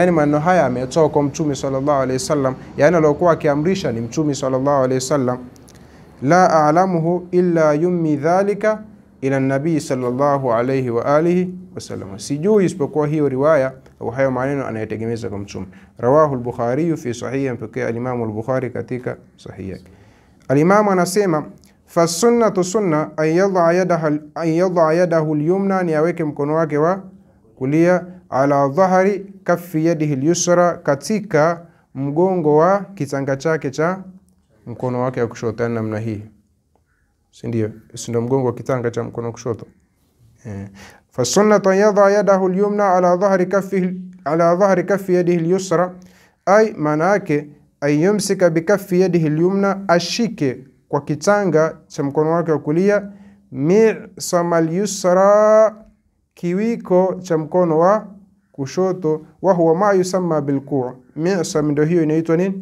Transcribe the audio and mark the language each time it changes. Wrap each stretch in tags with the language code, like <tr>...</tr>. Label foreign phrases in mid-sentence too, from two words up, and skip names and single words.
<sw>Yani maneno haya ametoka kwa mtume</sw> <ar>صلى الله عليه وسلم,</ar> <sw>yani alikuwa akiamrisha ni mtume</sw> <ar>صلى الله عليه وسلم. لا أعلمه إلا يمي ذلك إلى النبي صلى الله عليه وآله وسلم,</ar> <sw>sijui isipokuwa hiyo riwaya au hayo maneno anayetegemeza kwa mtume.</sw> <ar>رواه البخاري في صحيح,</ar> <sw>mpokea al-Imam al-Bukhari katika sahih yake. Al-Imam anasema</sw> <ar>فالسنة سنة أن يضع يده اليمنى,</ar> <sw>ni aweke mkono wake wa kulia</sw> <ar>على ظهر كف يده اليسرى,</ar> <sw>katika mgongo wa kitanga chake cha mkono wake wa kushoto, namna hii. Si ndio mgongo wa kitanga cha mkono wa kushoto.</sw> <ar>فالسنة أن يضع يده اليمنى على ظهر كف يده اليسرى أي</ar> <sw>maana yake</sw> <ar>أيمسك بكف يده اليمنى,</ar> <sw>ashike kwa kitanga cha mkono wake wa kulia</sw> <ar>معصم اليسرى,</ar> <sw>kiwiko cha mkono wa kushoto.</sw> <ar>وهو ما يسمى بالكوع'.</ar> <sw>Mi'sam ndio hiyo inaitwa nini?</sw>